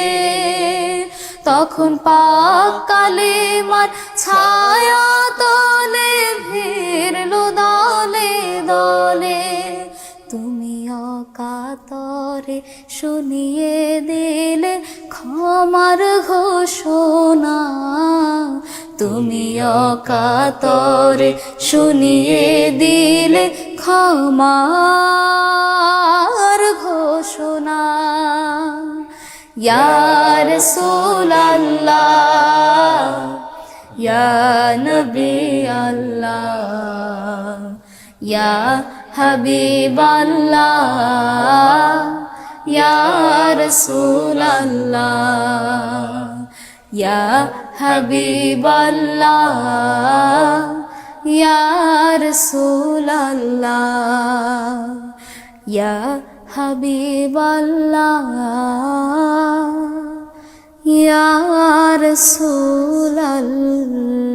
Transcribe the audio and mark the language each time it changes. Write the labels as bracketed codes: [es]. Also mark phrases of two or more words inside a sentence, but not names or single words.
[bn] তখন পাক কালেমার ছায়া তলে ভিড়লো দলে দলে তুমি অকাতরে শুনিয়ে দিলে ক্ষমার ঘোষণা তুমি অকাতরে শুনিয়ে দিলে ক্ষমার ঘোষণা [ar] يا رسول الله يا نبي الله يا حبيب الله يا رسول الله يا حبيب الله يا رسول الله يا حبيب الله يا رسول الله या हबीब अल्लाह या रसूल अल्लाह।